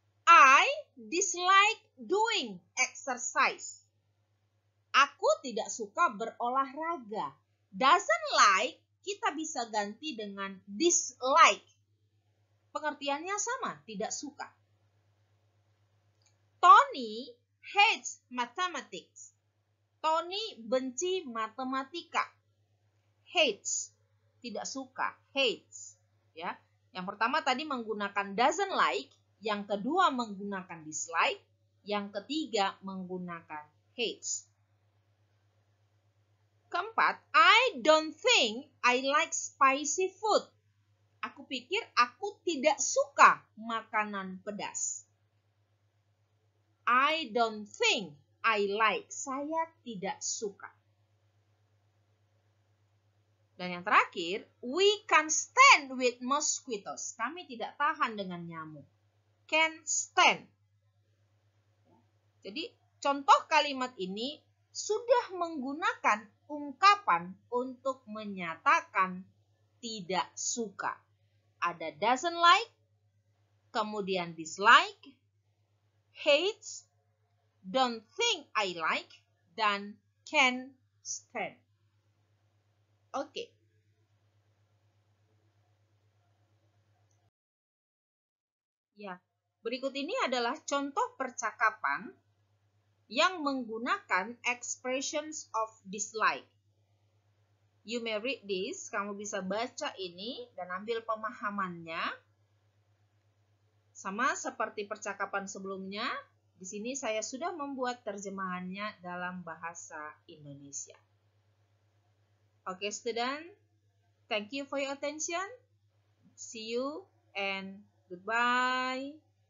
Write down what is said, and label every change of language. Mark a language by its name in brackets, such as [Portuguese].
[English] I dislike doing exercise. [Indonesian] Aku tidak suka berolahraga. [English] Doesn't like [Indonesian] kita bisa ganti dengan dislike. Pengertiannya sama, tidak suka. [English] Tony hates mathematics. [Indonesian] Tony benci matematika. Hates, tidak suka. Hates, ya. Yang pertama tadi menggunakan [English] doesn't like, [Indonesian] yang kedua menggunakan dislike, yang ketiga menggunakan hates. [English] Keempat, I don't think I like spicy food. [Indonesian] Aku pikir aku tidak suka makanan pedas. [English] I don't think I like. [Indonesian] Saya tidak suka. Dan yang terakhir, [English] we can't stand with mosquitoes. [Indonesian] Kami tidak tahan dengan nyamuk. [English] Can stand. [Indonesian] Jadi contoh kalimat ini sudah menggunakan ungkapan untuk menyatakan tidak suka. Ada doesn't like, kemudian dislike, hates, [English] don't think I like, [Indonesian] dan can stand. Oke. Ya, berikut ini adalah contoh percakapan yang menggunakan expressions of dislike. [English] You may read this, [Indonesian] kamu bisa baca ini dan ambil pemahamannya. Sama seperti percakapan sebelumnya, di sini saya sudah membuat terjemahannya dalam bahasa Indonesia. [English] Okay, student, thank you for your attention. See you and goodbye.